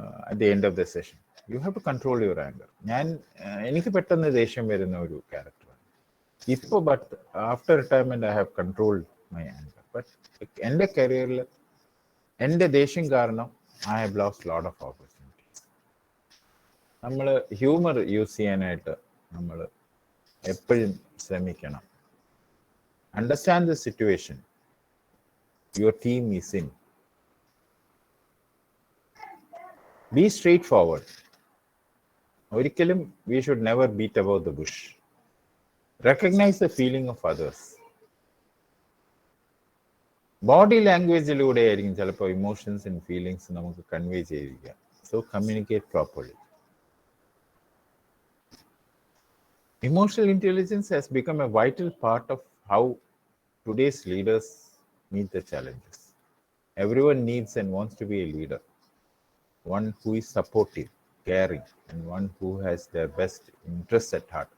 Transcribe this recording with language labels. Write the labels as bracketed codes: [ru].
[en] At the end of the session, you have to control your anger. [ml] എനിക്ക് പെട്ടെന്ന് ദേഷ്യം വരുന്ന ഒരു ക്യാരക്ടറാണ് ഇപ്പോൾ. [en] But after retirement I have controlled my anger. But [ml] എൻ്റെ കരിയറിൽ എൻ്റെ ദേഷ്യം കാരണം [en] I have lost lot of opportunities. [ml] നമ്മൾ ഹ്യൂമർ യൂസ് ചെയ്യാനായിട്ട് നമ്മൾ എപ്പോഴും ശ്രമിക്കണം. [en] Understand the situation your team is in. Be straightforward. [ml] ഒരിക്കലും [en] we should never beat about the bush. Recognize the feeling of others. [ml] Body ലാംഗ്വേജിലൂടെ ആയിരിക്കും ചിലപ്പോൾ ഇമോഷൻസ് ആൻഡ് ഫീലിങ്സ് നമുക്ക് convey ചെയ്യിക്കുക. [en] So communicate properly. Emotional intelligence has become a vital part of how today's leaders meet the challenges. Everyone needs and wants to be a leader. One who is supportive, caring, and one who has their best interests at heart.